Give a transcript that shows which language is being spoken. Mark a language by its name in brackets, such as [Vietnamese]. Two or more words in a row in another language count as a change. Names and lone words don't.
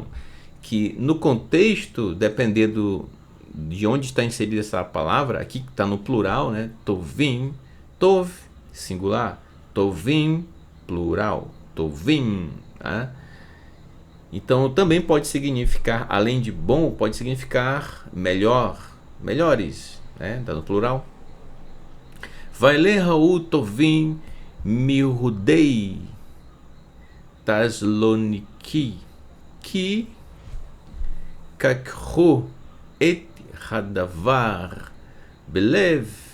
[Portuguese] Que no contexto, dependendo de onde está inserida essa palavra, aqui está no plural, né? [Hebrew] טובים, טוב, [Portuguese] singular, Tovim, plural. Tovim, tá? Então também pode significar, além de bom, pode significar melhor, melhores, né? Tá no plural. [Hebrew] ואלה טובים מיהודי תסלוניקי כי לקחו את הדבר בלב